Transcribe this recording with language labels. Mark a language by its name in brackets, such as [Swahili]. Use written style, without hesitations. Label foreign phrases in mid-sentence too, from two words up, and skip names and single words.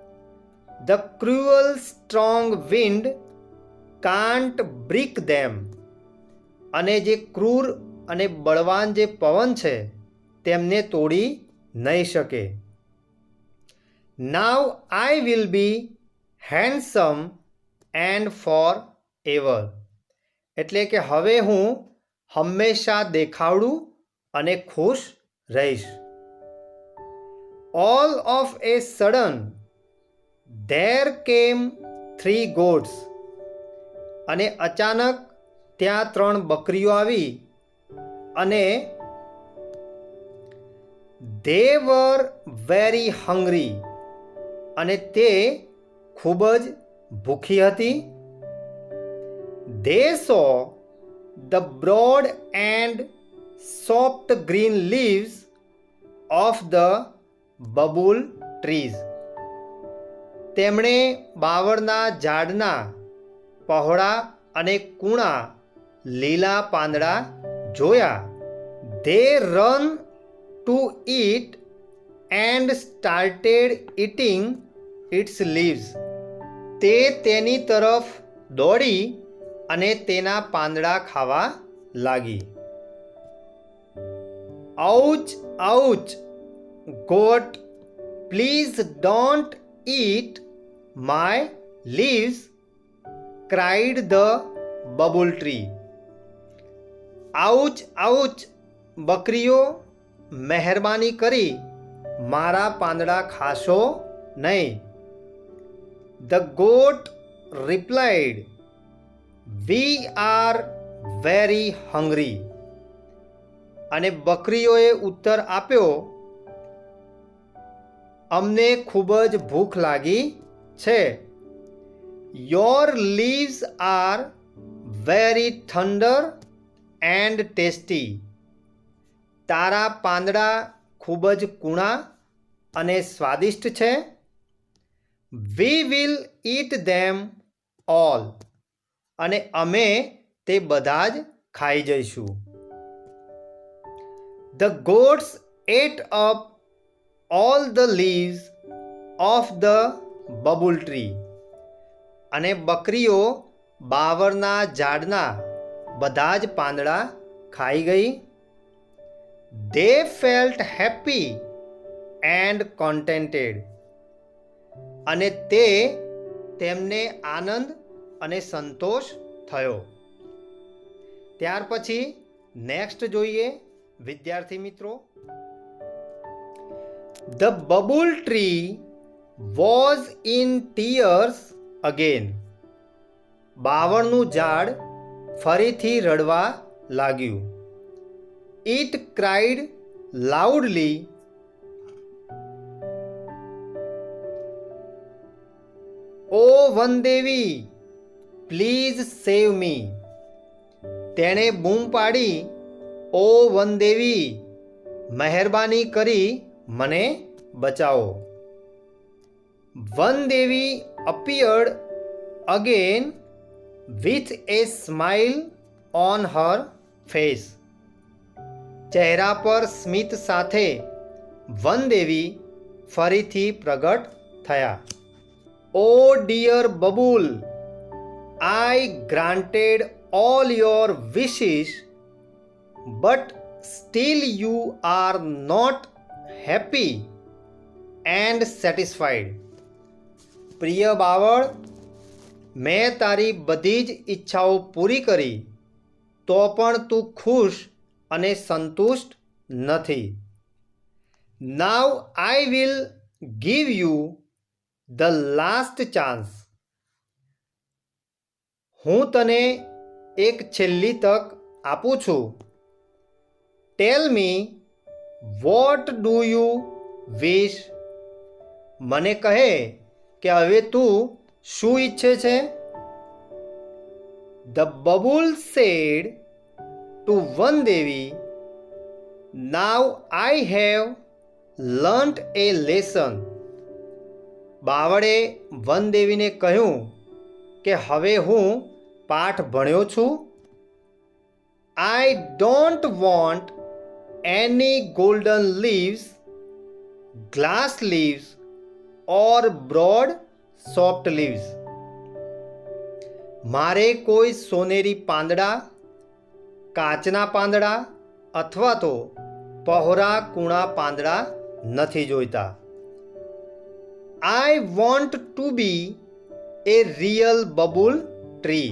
[English] The cruel strong wind can't break them, [Gujarati] અને જે ક્રૂર અને બળવાન જે પવન છે તેમને તોડી નહીં શકે. [English] Now I will be handsome and for ever, [Gujarati] એટલે કે હવે હું હંમેશા દેખાવડું અને ખુશ રહીશ. [English] All of a sudden there came 3 goats, [Gujarati] અને અચાનક ત્યાં 3 બકરીઓ આવી અને [English] they were very hungry, [Gujarati] અને તે ખૂબ જ ભૂખી હતી. [English] They saw the broad and soft green leaves of the bubble trees, [Gujarati] તેમણે બાવળના ઝાડના પહોળા અને કૂણા લીલા પાંદડા જોયા. [English] They run to it and started eating its leaves, [Gujarati] તે તેની તરફ દોડી અને તેના પાંદડા ખાવા લાગી. [English] Ouch ouch goat, please don't eat my leaves, cried the bubble tree. [Gujarati] આઉચ આઉચ બકરીઓ, મહેરબાની કરી મારા પાંદડા ખાશો નહીં. [English] The goat replied, we are very hungry, [Gujarati] અને બકરીઓએ ઉત્તર આપ્યો, અમને ખૂબ જ ભૂખ લાગી છે. [English] Your leaves are very tender and tasty, [Gujarati] તારા પાંદડા ખૂબ જ કૂણા અને સ્વાદિષ્ટ છે. [English] We will eat them all, [Gujarati] અને અમે તે બધા જ ખાઈ જઈશું. [English] The goats ate up all the leaves of the bubble tree, [Gujarati] અને બકરીઓ બાવળના ઝાડના બધા જ પાંદડા ખાઈ ગઈ. [English] They felt happy and contented, [Gujarati] અને તે તેમને આનંદ અને સંતોષ થયો. ત્યાર પછી નેક્સ્ટ જોઈએ વિદ્યાર્થી મિત્રો. [English] The bubble tree was in tears again, [Gujarati] બાવળનું ઝાડ ફરીથી રડવા લાગ્યું. [English] It cried loudly, Oh વનદેવી, please save me. [Gujarati] તેણે બૂમ પાડી, ઓ વનદેવી, મહેરબાની કરી મને બચાવો. [English] વનદેવી appeared again with a smile on her face, [Gujarati] ચહેરા પર સ્મિત સાથે વનદેવી ફરીથી પ્રગટ થયા. [English] Oh dear Bubble, I granted all your wishes, but still you are not happy and satisfied. [Gujarati] પ્રિય બાવળ, મેં તારી બધી જ ઈચ્છાઓ પૂરી કરી, તો પણ તું ખુશ અને સંતુષ્ટ નથી. [English] Now I will give you the last chance. [Gujarati] હું તને એક છેલ્લી તક આપું છું. [English] Tell me, what do you wish? [Gujarati] મને કહે કે હવે તું શું ઈચ્છે છે? [English] The bubble said to વનદેવી, Now I have learnt a lesson. [Gujarati] બાવળે વનદેવીને કહ્યું કે હવે હું પાઠ ભણ્યો છું. [English] I don't want any golden leaves, glass leaves or broad soft leaves. [Gujarati] મારે કોઈ સોનેરી પાંદડા, કાચના પાંદડા અથવા તો પહોળા કૂણા પાંદડા નથી જોઈતા. [English] I want to be a real babul tree.